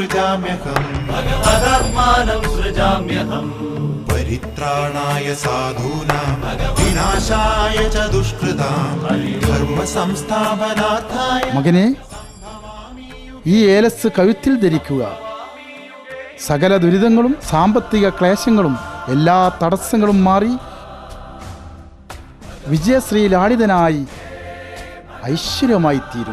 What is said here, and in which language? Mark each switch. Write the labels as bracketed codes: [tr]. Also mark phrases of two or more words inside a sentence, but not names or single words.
[sa] सृजाम्यहम् परित्राणाय साधूनां विनाशाय च दुष्कृतां धर्म संस्थापनार्थाय. [ml] മകനെ, ഈ ഏലസ് കഴുത്തിൽ ധരിക്കുക. സകല ദുരിതങ്ങളും സാമ്പത്തിക ക്ലേശങ്ങളും എല്ലാ തടസ്സങ്ങളും മാറി വിജയശ്രീ ലാളിതനായി ഐശ്വര്യമായി തീരും.